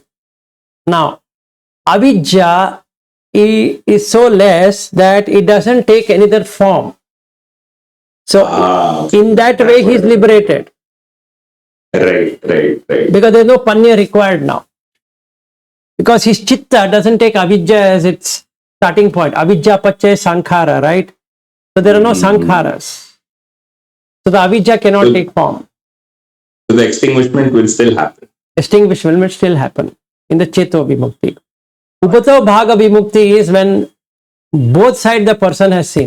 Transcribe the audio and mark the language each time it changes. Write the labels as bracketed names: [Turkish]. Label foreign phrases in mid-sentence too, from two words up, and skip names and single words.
[English] Now, Avijja is so less that it doesn't take any other form. So, in that way, he is liberated. Right. Because there is no panya required now. Because his chitta doesn't take avijja as its starting point. [Pali] Avijja pachay sankhara, [English] right? So there are no sankharas. So the avijja cannot take form. So the extinguishment will still happen. Extinguishment will still happen in the [Pali] Cheto Vimukti. [English] Ubhatobhāgavimutti is when both sides the person has seen.